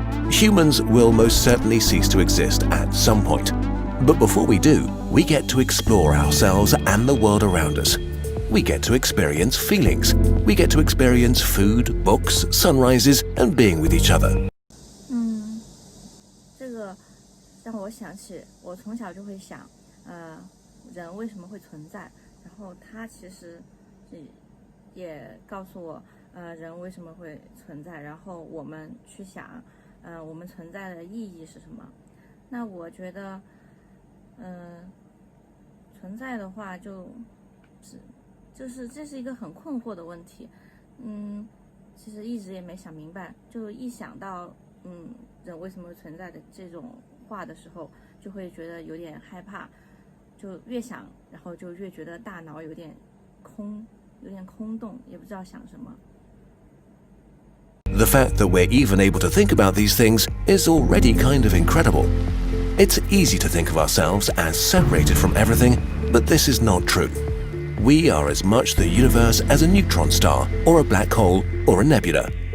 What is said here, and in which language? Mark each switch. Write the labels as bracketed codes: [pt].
[en] Humans will most certainly cease to exist at some point. But before we do, we get to explore ourselves and the world around us. we get to experience feelings. We get to experience food, books, sunrises, and being with each other. [zh] 这个让我想起，我从小就会想，人为什么会存在？然后他其实也告诉我，人为什么会存在？然后我们去想，我们存在的意义是什么？那我觉得，存在的话就是这是一个很困惑的问题，其实一直也没想明白，就一想到人为什么会存在的这种话的时候，就会觉得有点害怕，就越想，然后就越觉得大脑有点空洞，也不知道想什么。 [en] The fact that we're even able to think about these things is already kind of incredible. It's easy to think of ourselves as separated from everything, but this is not true. We are as much the universe as a neutron star, or a black hole, or a nebula.